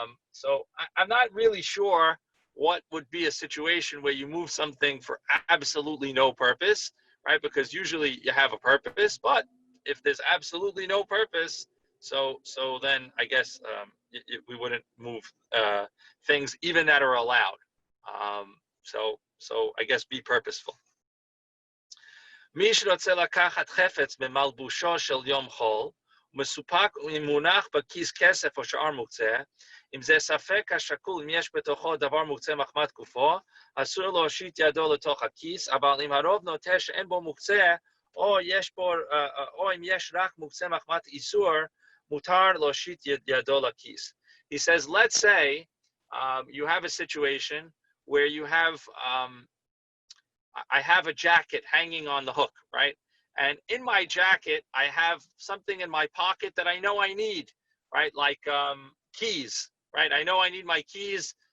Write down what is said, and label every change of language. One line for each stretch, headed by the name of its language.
English: So I'm not really sure what would be a situation where you move something for absolutely no purpose, right? Because usually you have a purpose, but if there's absolutely no purpose, so then I guess we wouldn't move things even that are allowed. So I guess be purposeful.
Hebrew: מי שרוצה לקחת חפץ במלבושו של יום חול, מסופק ומונח בכיס כסף או שאר מוקצה, אם זה ספק השקול אם יש בתוכו דבר מוקצה מחמת גופו, אסור להושיט ידו לתוך הכיס, אבל אם הרוב נוטה שאין בו מוקצה, או אם יש רק מוקצה מחמת איסור, מותר להושיט ידו לכיס.
English: He says, let's say you have a situation where you have, I have a jacket hanging on the hook, right? And in my jacket, I have something in my pocket that I know I need, right? Like keys, right? I know I need my keys.